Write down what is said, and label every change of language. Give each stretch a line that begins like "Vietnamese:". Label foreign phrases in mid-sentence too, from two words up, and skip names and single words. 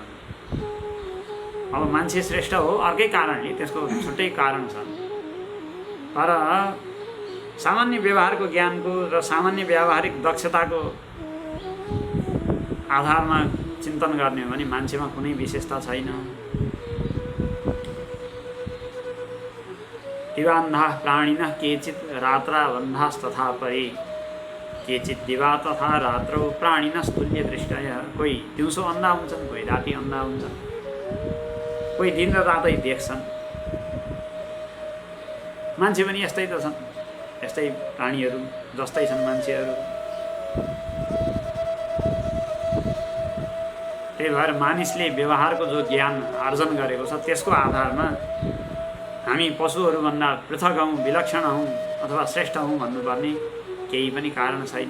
Nepali: अब मान्छे श्रेष्ठ हो अर्कै कारणले, त्यसको छुट्टै कारण छ। तर सामान्य व्यवहारको ज्ञानको र सामान्य व्यावहारिक दक्षताको आधारमा चिन्तन गर्ने हो भने मान्छेमा कुनै विशेषता छैन।
Sanskrit: दिवान्धाः प्राणिनः केचित् रात्राबन्धास्तथा परि, केचित् दिवा तथा रात्रौ प्राणिनस्तुल्य दृष्टयः।
Nepali: कोही दिउँसो अन्धा हुन्छन्, कोही राति अन्धा हुन्छन्, कोही दिन र रातै देख्छन्। मान्छे पनि यस्तै त छन्, यस्तै प्राणीहरू जस्तै छन् मान्छेहरू। त्यही भएर मानिसले व्यवहारको जो ज्ञान आर्जन गरेको छ त्यसको आधारमा हामी पशुहरूभन्दा पृथक हौँ, विलक्षण हौँ अथवा श्रेष्ठ हौँ भन्नुपर्ने केही पनि कारण छैन।